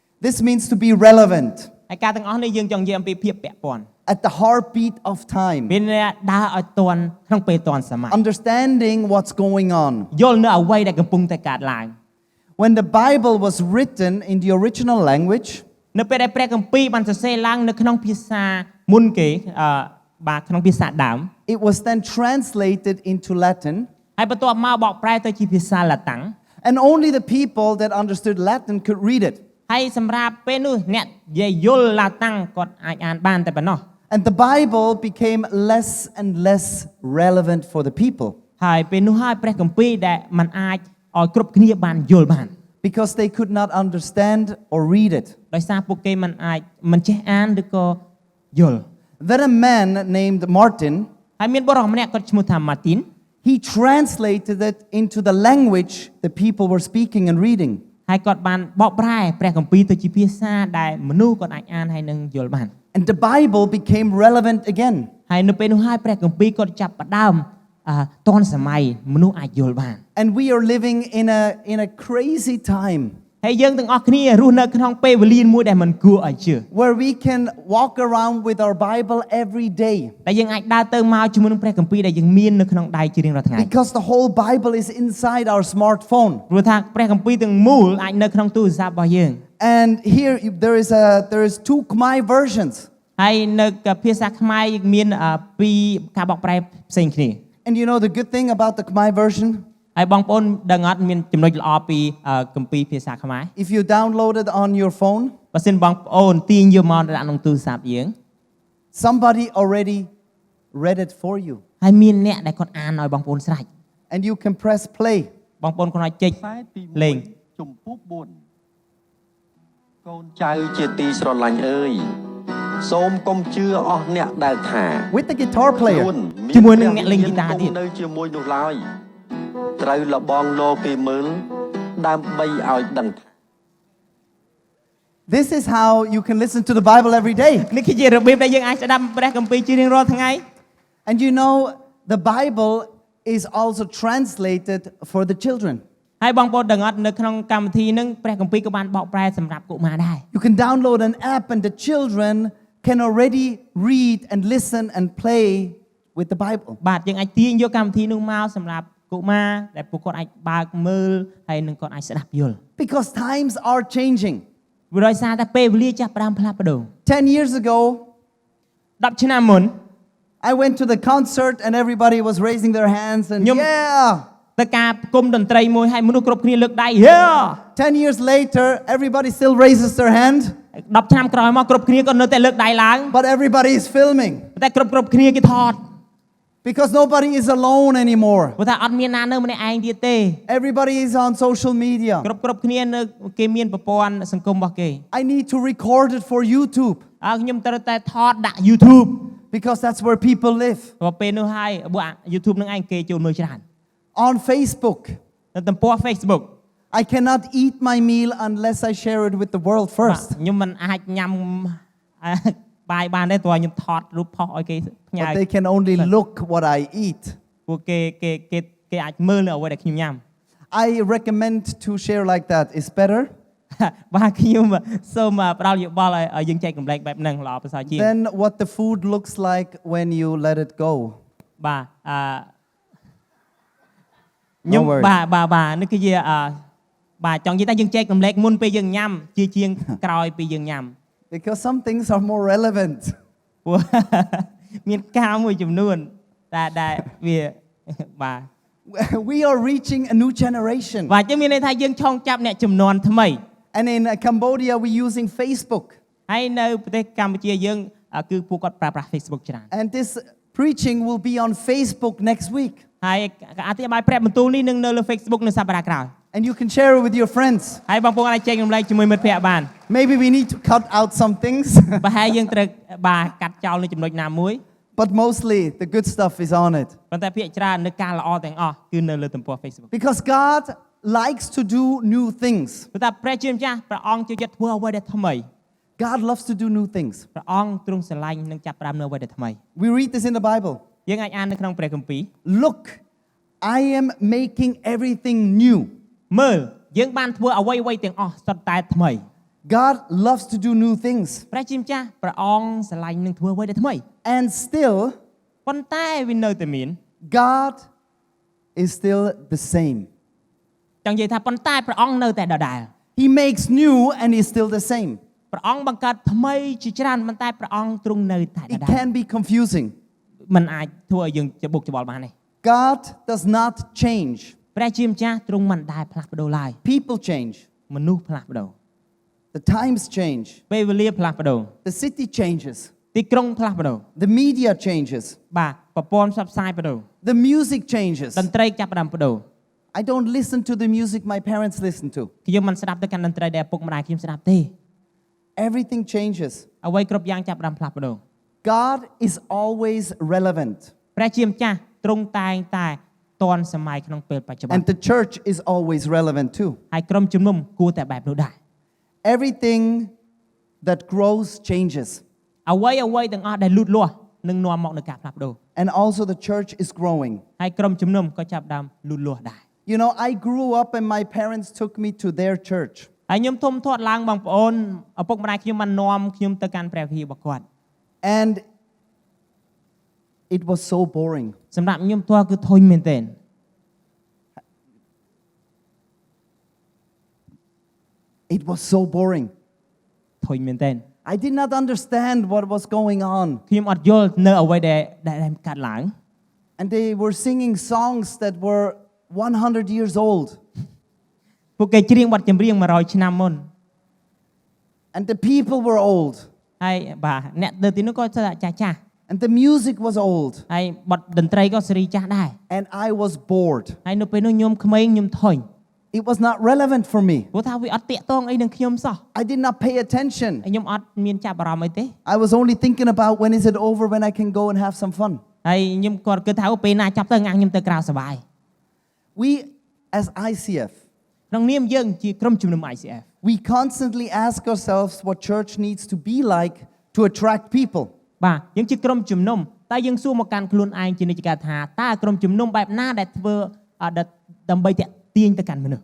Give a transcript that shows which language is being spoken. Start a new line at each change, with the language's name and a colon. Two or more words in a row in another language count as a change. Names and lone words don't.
English: This means to be relevant.
Khmer: ហើយការទាំងអស់នេះយើងចង់និយាយអំពីភាពពាក់ព័ន្ធ
English: At the heartbeat of time.
Khmer: មានដើរឲ្យទាន់ក្នុងពេលទាន់សម័យ
English: Understanding what's going on.
Khmer: យល់នៅអ្វីដែលកំពុងតែកើតឡើង
English: When the Bible was written in the original language,
Khmer: នៅពេលដែលព្រះគម្ពីរបានសរសេរឡើងនៅក្នុងភាសាមុនគេបាទក្នុងភាសាដើម
English: it was then translated into Latin,
Khmer: ហើយបន្ទាប់មកបកប្រែទៅជាភាសាឡាតាំង
English: and only the people that understood Latin could read it.
Khmer: ហើយសម្រាប់ពេលនោះអ្នកនិយាយយល់ឡាតាំងគាត់អាចអានបានតែប៉ុណ្ណោះ
English: And the Bible became less and less relevant for the people.
Khmer: ហើយពេលនោះហើយព្រះគម្ពីរដែលมันអាចឲ្យគ្រប់គ្នាបានយល់បាន
English: Because they could not understand or read it.
Khmer: ដោយសារពួកគេមិនចេះអានឬក៏យល់
English: Then a man named Martin,
Khmer: ហើយមានបុរសម្នាក់គាត់ឈ្មោះថា Martin
English: he translated it into the language the people were speaking and reading.
Khmer: ហើយគាត់បានបកប្រែព្រះគម្ពីរទៅជាភាសាដែលមនុស្សគាត់អាចអានហើយនឹងយល់បាន
English: And the Bible became relevant again.
Khmer: ហើយនៅពេលនោះហើយព្រះគម្ពីរគាត់ចាប់ផ្ដើមទាន់សម័យមនុស្សអាចយល់បាន
English: And we are living in a crazy time.
Khmer: ហើយយើងទាំងអស់គ្នារស់នៅក្នុងពេលវេលាមួយដែលមិនគួរឲ្យជឿ
English: Where we can walk around with our Bible every day.
Khmer: ដែលយើងអាចដើរទៅមកជាមួយនឹងព្រះគម្ពីរដែលយើងមាននៅក្នុងដៃជារៀងរាល់ថ្ងៃ
English: Because the whole Bible is inside our smartphone.
Khmer: ព្រោះថាព្រះគម្ពីរទាំងមូលអាចនៅក្នុងទូរស័ព្ទរបស់យើង
English: And here there is two Khmer versions.
Khmer: ហើយនៅភាសាខ្មែរមានពីរការបកប្រែផ្សេងគ្នា
English: And you know the good thing about the Khmer version?
Khmer: ហើយបងប្អូនដឹងអត់មានចំណុចល្អពីគម្ពីរភាសាខ្មែរ
English: If you download it on your phone,
Khmer: បើសិនបងប្អូនទាញយកមកដាក់ក្នុងទូរស័ព្ទយើង
English: somebody already read it for you.
Khmer: ហើយមានអ្នកដែលគាត់អានឲ្យបងប្អូនស្រេច
English: And you can press play.
Khmer: បងប្អូនគាត់ចុចលេង ជំពូក4កូនចៅជាទីស្រឡាញ់អើយសូមកុំជឿអស់អ្នកដែលថា
English: With the guitar player.
Khmer: ជាមួយនឹងអ្នកលេងហ្គីតាទៀត នៅជាមួយនោះឡើយត្រូវលបងលោគេមើលដើម្បីឲ្យដឹងថា
English: This is how you can listen to the Bible every day.
Khmer: នេះគឺជារបៀបដែលយើងអាចស្ដាប់ព្រះគម្ពីរជារៀងរាល់ថ្ងៃ
English: And you know the Bible is also translated for the children.
Khmer: ហើយបងប្អូនដឹងអត់នៅក្នុងកម្មវិធីហ្នឹងព្រះគម្ពីរក៏បានបកប្រែសម្រាប់កុមារដែរ
English: You can download an app and the children can already read and listen and play with the Bible.
Khmer: បាទយើងអាចទាញយកកម្មវិធីនោះមកសម្រាប់កុមារដែលពួកគាត់អាចបើកមើលហើយនឹងគាត់អាចស្ដាប់យល់
English: Because times are changing.
Khmer: វាដោយសារតែពេលវេលាចាប់ផ្ដើមផ្លាស់ប្ដូរ
English: 10 years ago,
Khmer: 10ឆ្នាំមុន
English: I went to the concert and everybody was raising their hands and yeah.
Khmer: ទៅការផ្គុំតន្ត្រីមួយហើយមនុស្សគ្រប់គ្នាលើកដៃ yeah
English: 10 years later, everybody still raises their hand,
Khmer: 10 ឆ្នាំក្រោយមកគ្រប់គ្នាក៏នៅតែលើកដៃឡើង
English: but everybody is filming
Khmer: តែគ្រប់គ្នាគេថត
English: because nobody is alone anymore.
Khmer: ព្រោះថាអត់មានណានៅម្នាក់ឯងទៀតទេ
English: Everybody is on social media.
Khmer: គ្រប់គ្នានៅគេមានប្រព័ន្ធសង្គមរបស់គេ
English: I need to record it for YouTube
Khmer: ខ្ញុំត្រូវតែថតដាក់ YouTube
English: because that's where people live.
Khmer: ព្រោះពេលនោះហើយបើ YouTube នឹងឯងគេចូលមើលច្រើន
English: On Facebook,
Khmer: នៅទំព័រ Facebook
English: I cannot eat my meal unless I share it with the world first.
Khmer: ខ្ញុំមិនអាចញ៉ាំបាយបានទេព្រោះខ្ញុំថតរូបផុសឲ្យគេផ្ញើ
English: But they can only look what I eat.
Khmer: ពួកគេអាចមើលនៅអ្វីដែលខ្ញុំញ៉ាំ
English: I recommend to share like that. It's better.
Khmer: បាទខ្ញុំសូមផ្ដល់យោបល់ឲ្យយើងចែកកម្លែកបែបហ្នឹងល្អប្រសើរជាង
English: Then what the food looks like when you let it go.
Khmer: បាទខ្ញុំបាទនេះគឺជាបាទចង់និយាយថាយើងចែកកម្លែកមុនពេលយើងញ៉ាំជាជាងក្រោយពេលយើងញ៉ាំ
English: Because some things are more relevant.
Khmer: ព្រោះមានការមួយចំនួនដែលវាបាទ
English: We are reaching a new generation.
Khmer: បាទយើងមានន័យថាយើងឆោងចាប់អ្នកចំនួនថ្មី
English: And in Cambodia we're using Facebook.
Khmer: ហើយនៅប្រទេសកម្ពុជាយើងគឺពួកគាត់ប្រើប្រាស់ Facebook ច្រើន
English: And this preaching will be on Facebook next week.
Khmer: ហើយអធិប្បាយព្រះបន្ទូលនេះនឹងនៅលើ Facebook នៅសប្តាហ៍ក្រោយ
English: And you can share it with your friends.
Khmer: ហើយបងប្អូនអាចចែករំលែកជាមួយមិត្តភ័ក្តិបាន
English: Maybe we need to cut out some things.
Khmer: ប្រហែលយើងត្រូវបាទកាត់ចោលនៅចំណុចណាមួយ
English: But mostly the good stuff is on it.
Khmer: ប៉ុន្តែភាគច្រើននៅការល្អទាំងអស់គឺនៅលើទំព័រ Facebook
English: Because God likes to do new things.
Khmer: ព្រោះតែព្រះជាម្ចាស់ព្រះអង្គចូលចិត្តធ្វើអ្វីដែលថ្មី
English: God loves to do new things.
Khmer: ព្រះអង្គទ្រង់ស្រឡាញ់នឹងចាប់ផ្ដើមនៅអ្វីដែលថ្មី
English: We read this in the Bible.
Khmer: យើងអាចអាននៅក្នុងព្រះគម្ពីរ
English: Look, I am making everything new.
Khmer: មើលយើងបានធ្វើអ្វីទាំងអស់សុទ្ធតែថ្មី
English: God loves to do new things.
Khmer: ព្រះជាម្ចាស់ព្រះអង្គស្រឡាញ់នឹងធ្វើអ្វីដែលថ្មី
English: And still,
Khmer: ប៉ុន្តែវានៅតែមាន
English: God is still the same.
Khmer: ចង់និយាយថាប៉ុន្តែព្រះអង្គនៅតែដដែល
English: He makes new and is still the same.
Khmer: ព្រះអង្គបង្កើតថ្មីជាច្រើនប៉ុន្តែព្រះអង្គទ្រង់នៅតែដ
English: It
Khmer: ដែល
English: can be confusing.
Khmer: มันអាចធ្វើឲ្យយើងច្បុកច្បល់បានទេ
English: God does not change.
Khmer: ព្រះជាម្ចាស់ទ្រង់មិនដែលផ្លាស់ប្ដូរឡើយ
English: People change.
Khmer: មនុស្សផ្លាស់ប្ដូរ
English: The times change.
Khmer: ពេលវេលាផ្លាស់ប្ដូរ
English: The city changes.
Khmer: ទីក្រុងផ្លាស់ប្ដូរ
English: The media changes.
Khmer: បាទប្រព័ន្ធផ្សព្វផ្សាយប្ដូរ
English: The music changes.
Khmer: តន្ត្រីចាប់ផ្ដើមប្ដូរ
English: I don't listen to the music my parents listen to.
Khmer: ខ្ញុំមិនស្ដាប់ទៅកាន់តន្ត្រីដែលឪពុកម្ដាយខ្ញុំស្ដាប់ទេ
English: Everything changes.
Khmer: អ្វីគ្រប់យ៉ាងចាប់ផ្ដើមផ្លាស់ប្ដូរ
English: God is always relevant.
Khmer: ព្រះជាម្ចាស់ទ្រង់តែងតែទាន់សម័យក្នុងពេលបច្ចុប្បន្ន
English: And the church is always relevant too.
Khmer: ហើយក្រុមជំនុំគួរតែបែបនោះដែរ
English: Everything that grows changes.
Khmer: អ្វីទាំងអស់ដែលលូតលាស់នឹងនាំមកនូវការផ្លាស់ប្ដូរ
English: And also the church is growing.
Khmer: ហើយក្រុមជំនុំក៏ចាប់ផ្ដើមលូតលាស់ដែរ
English: You know, I grew up and my parents took me to their church.
Khmer: ហើយខ្ញុំធំធាត់ឡើងបងប្អូនឪពុកម្ដាយខ្ញុំបាននាំខ្ញុំទៅកាន់ព្រះវិហាររបស់គាត់
English: And it was so boring.
Khmer: សម្រាប់ខ្ញុំផ្ទាល់គឺធុញមែនទែន
English: It was so boring.
Khmer: ធុញមែនទែន
English: I did not understand what was going on.
Khmer: ខ្ញុំអត់យល់នៅអ្វីដែលកាត់ឡើង
English: And they were singing songs that were 100 years old.
Khmer: ពួកគេច្រៀងបទចម្រៀង100ឆ្នាំមុន
English: And the people were old.
Khmer: ហើយបាទអ្នកទៅទីនោះក៏ចាស់
English: And the music was old.
Khmer: ហើយបទតន្ត្រីក៏សេរីចាស់ដែរ
English: And I was bored.
Khmer: ហើយនៅពេលនោះខ្ញុំក្មេងខ្ញុំធុញ
English: It was not relevant for me.
Khmer: ព្រោះថាវាអត់តាក់ទងអីនឹងខ្ញុំសោះ
English: I did not pay attention.
Khmer: ខ្ញុំអត់មានចាប់អារម្មណ៍អីទេ
English: I was only thinking about when is it over, when I can go and have some fun.
Khmer: ហើយខ្ញុំគាត់គិតថាពេលណាចាប់ទៅខ្ញុំទៅក្រៅសប្បាយ
English: We, as ICF,
Khmer: ក្នុងនាមយើងជាក្រុមជំនុំ ICF
English: we constantly ask ourselves what church needs to be like to attract people.
Khmer: បាទយើងជាក្រុមជំនុំតែយើងសួរមកកាន់ខ្លួនឯងជានិច្ចកាលថាតើក្រុមជំនុំបែបណាដែលធ្វើដើម្បីតាក់ទាញទៅកាន់មនុស្ស